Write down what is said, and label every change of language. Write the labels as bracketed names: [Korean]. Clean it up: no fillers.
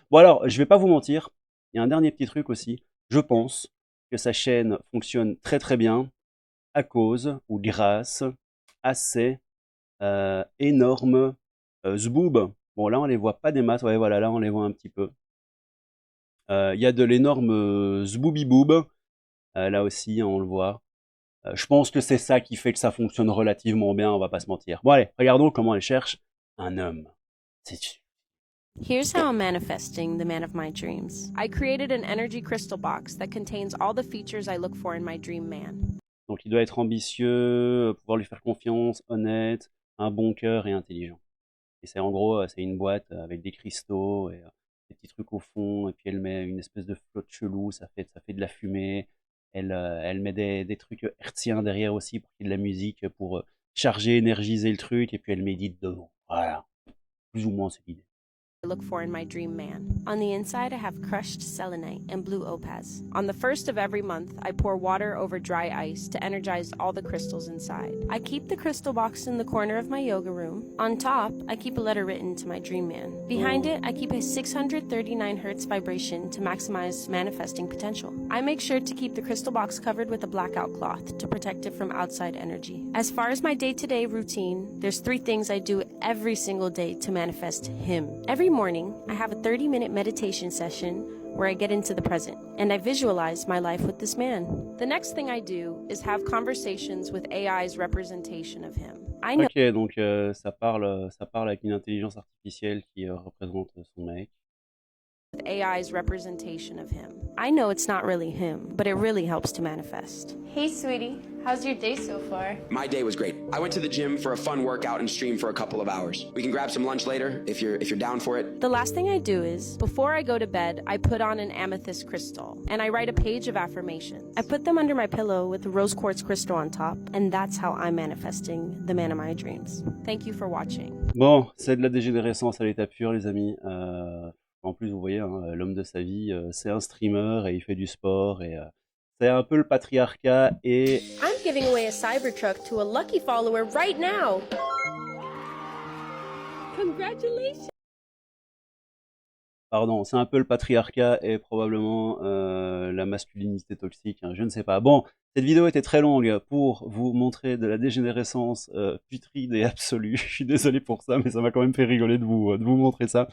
[French] Bon alors, je vais pas vous mentir, il y a un dernier petit truc aussi, je pense que sa chaîne fonctionne très très bien, à cause ou grâce à ces énormes zboobs. Bon, là, on les voit pas des masses. Ouais, voilà, là, on les voit un petit peu. Il y a de l'énorme zbooby-boob. Là aussi, on le voit. Je pense que c'est ça qui fait que ça fonctionne relativement bien, on va pas se mentir. Bon, allez, regardons comment elle cherche un homme. C'est [English] Here's how I'm manifesting the man of my dreams. I created an energy crystal box that contains all the features I look for in my dream man. [French] Donc il doit être ambitieux, pouvoir lui faire confiance, honnête, un bon cœur et intelligent. Et c'est en gros, c'est une boîte avec des cristaux et des petits trucs au fond, et puis elle met une espèce de flotte chelou, ça fait de la fumée. Elle met des trucs hertziens derrière aussi pour qu'il y ait de la musique, pour charger, énergiser le truc, et puis elle médite devant. Voilà, plus ou moins c'est l'idée. [English] I look for in my dream man. On the inside, I have crushed selenite and blue opaz. On the first of every month, I pour water over dry ice to energize all the crystals inside. I keep the crystal box in the corner of my yoga room. On top, I keep a letter written to my dream man. Behind it, I keep a 639 hertz vibration to maximize manifesting potential. I make sure to keep the crystal box covered with a blackout cloth to protect it from outside energy. As far as my day-to-day routine, there's 3 things I do every single day to manifest him. Every morning, I have a 30-minute meditation session where I get into the present, and I visualize my life with this man. The next thing I do is have conversations with AI's representation of him. I know [French] Ok, donc ça parle avec une intelligence artificielle qui représente son mec. [English] with AI's representation of him. I know it's not really him, but it really helps to manifest. Hey, sweetie. How's your day so far? My day was great. I went to the gym for a fun workout and streamed for a couple of hours. We can grab some lunch later if you're down for it. The last thing I do is, before I go to bed, I put on an amethyst crystal, and I write a page of affirmations. I put them under my pillow with a rose quartz crystal on top, and that's how I'm manifesting the man of my dreams. Thank you for watching. [French] Bon, c'est de la dégénérescence à l'état pur, les amis. En plus, vous voyez, hein, l'homme de sa vie, c'est un streamer et il fait du sport et c'est un peu le patriarcat et [English] I'm giving away a Cybertruck to a lucky follower right now. Congratulations. [French] pardon, c'est un peu le patriarcat et probablement la masculinité toxique, hein, je ne sais pas. Bon, cette vidéo était très longue pour vous montrer de la dégénérescence putride et absolue. Je suis désolé pour ça, mais ça m'a quand même fait rigoler de vous montrer ça.